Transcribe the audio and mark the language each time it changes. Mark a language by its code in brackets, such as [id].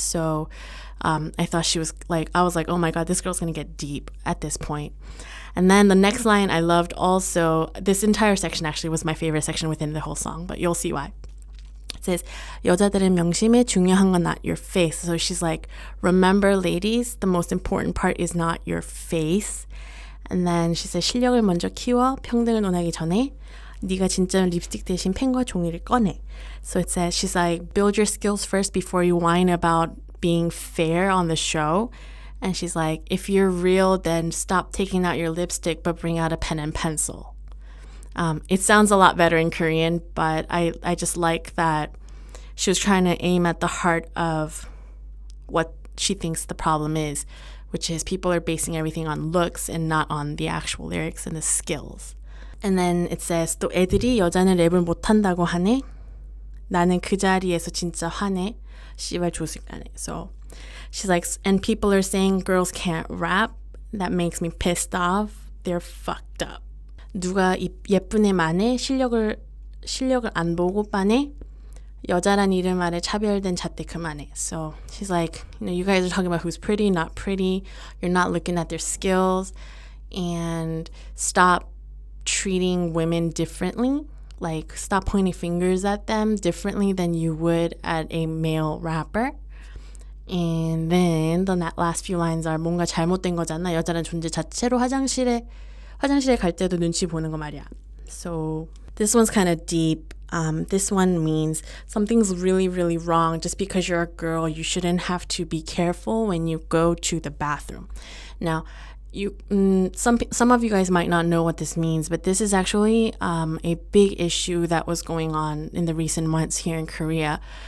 [en] So I thought she was like, I was like, oh my God, this girl's going to get deep at this point. And then the next line I loved also. This entire section actually was my favorite section within the whole song, but you'll see why. It says, [ko] 여자들은 명심해, 중요한 건 [en] not your face. So she's like, remember ladies, the most important part is not your face. And then she says, [ko] 실력을 먼저 키워, 평등을 논하기 전에 네가 진짜 립스틱 대신 펜과 종이를 꺼내. [en] So it says, she's like, build your skills first before you whine about being fair on the show. And she's like, if you're real, then stop taking out your lipstick, but bring out a pen and pencil. It sounds a lot better in Korean, but I just like that she was trying to aim at the heart of what she thinks the problem is, which is people are basing everything on looks and not on the actual lyrics and the skills. And then it says, [ko] 또 애들이 여자는 랩을 못한다고 하네. 나는 그 자리에서 진짜 화내. 씨발 조직하네. [en] So she's like, and people are saying girls can't rap. That makes me pissed off. They're fucked up. [ko] 누가 예쁜 애 많네. 실력을 안 보고 빠네. 여자란 이름 아래 차별된 잣대 그만해. [en] So she's like, you guys are talking about who's pretty, not pretty. You're not looking at their skills. And stop treating women differently. Like, stop pointing fingers at them differently than you would at a male rapper. And then the last few lines are [ko] 뭔가 잘못된 거잖아. 여자란 존재 자체로 화장실에 갈 때도 눈치 보는 거 말이야. [en] So this one's kind of deep. This one means something's really, really wrong. Just because you're a girl, you shouldn't have to be careful when you go to the bathroom. Now, some of you guys might not know what this means, but this is actually a big issue that was going on in the recent months here in Korea.